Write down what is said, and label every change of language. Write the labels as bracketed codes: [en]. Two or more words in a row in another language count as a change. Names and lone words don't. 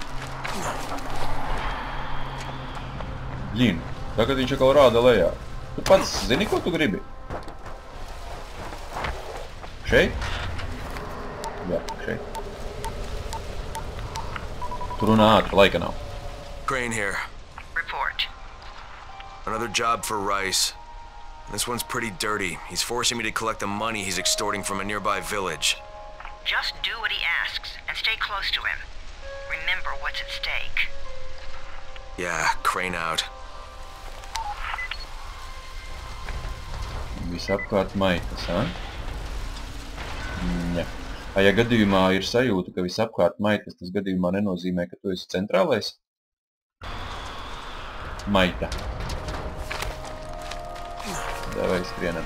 [lv] Ļin, tagad viņš atkal rāda lejā. Tu pats zini, ko tu gribi? Šeit? Jā, šeit. Tu runā ātri, laika nav. [en] Crane here. Report. Another job for Rice. This one's pretty dirty. He's forcing me to collect the money he's extorting from a nearby village. Just do what he asks and stay close to him. Remember what's at stake. Yeah, Crane out. [lv] Visapkārt maitas, ha? Ja. Ja gadījumā ir sajūta, ka visapkārt maitas, tas gadījumā nenozīmē, ka tu esi centrālais? Maita. Davai, skrienam.